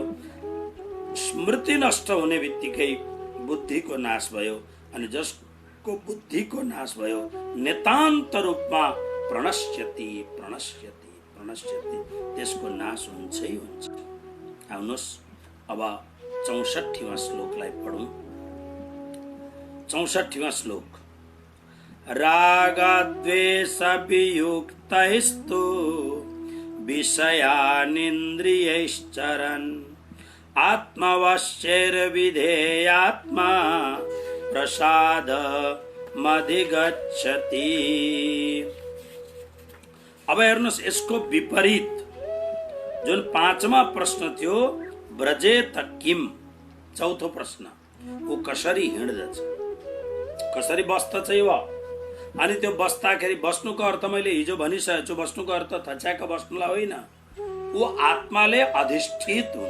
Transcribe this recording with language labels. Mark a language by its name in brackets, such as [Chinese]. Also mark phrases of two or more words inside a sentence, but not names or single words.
[Nepali] स्मृति नष्ट हुने बित्तिकै बुद्धिको नाश भयो। अनि जसको बुद्धिको नाश भयो नितान्त रूपमा [Sanskrit] प्रणश्यति प्रणश्यति प्रणश्यति, [Nepali] त्यसको नाश हुन्छै हुन्छ। आउनुहोस् अब 64वां श्लोकलाई पढौं। 64वां श्लोक। [Sanskrit] रागद्वेष वियुक्तैस्तु विषयानिन्द्रियैश्चरन् आत्मवश्यैर्विधेयात्मा प्रसादमधिगच्छति। [Nepali] अब हेर्नुहोस्, यसको विपरीत जुन 5वां प्रश्न थियो, [Sanskrit] ब्रजेत किम, [Nepali] चौथो प्रश्न, ऊ कसरी हिँड्दछ, कसरी बस्दछ यो। अनि त्यो बस्दाखेरि बस्नुको अर्थ मैले हिजो भनिसकेको छु, बस्नुको अर्थ थच्याक बस्नुलाई होइन, ऊ आत्माले अधिष्ठित हुनु।